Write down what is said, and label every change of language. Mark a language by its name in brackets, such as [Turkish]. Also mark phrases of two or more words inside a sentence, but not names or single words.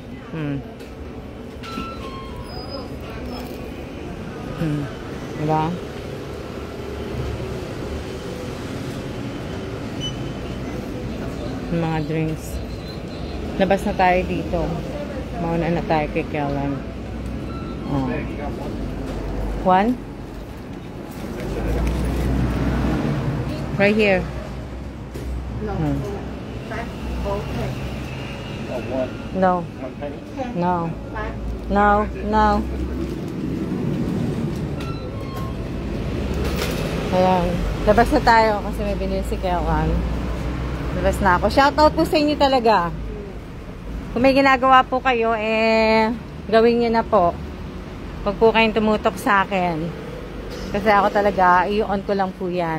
[Filipino] Diba? Mga drinks. Labas na tayo dito. Mauna na tayo kay Kellen. [English] One? Right here. Oh, what? No. 1 penny? No. No. No. [Filipino] Ayan. Labas na tayo kasi may binili si Kellen. Labas na ako. Shoutout po sa inyo talaga. Kung may ginagawa po kayo, gawin nyo na po. Huwag po kayong tumutok sa akin. Kasi ako talaga, i-on ko lang po yan.